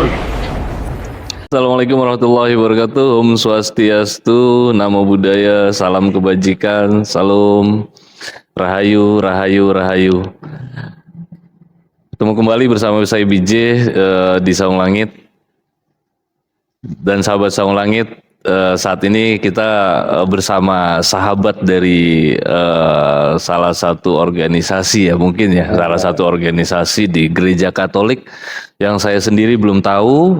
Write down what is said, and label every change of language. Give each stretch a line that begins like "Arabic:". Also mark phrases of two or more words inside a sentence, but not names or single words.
Arabic: السلام عليكم ورحمة الله وبركاته.
Indonesian: Om Swastiastu, Namo Buddhaya, salam kebajikan, salam rahayu, rahayu, rahayu. Ketemu kembali bersama saya BJ di Saung Langit. Dan sahabat Saung Langit, saat ini kita bersama sahabat dari salah satu organisasi ya mungkin ya, salah satu organisasi di Gereja Katolik yang saya sendiri belum tahu.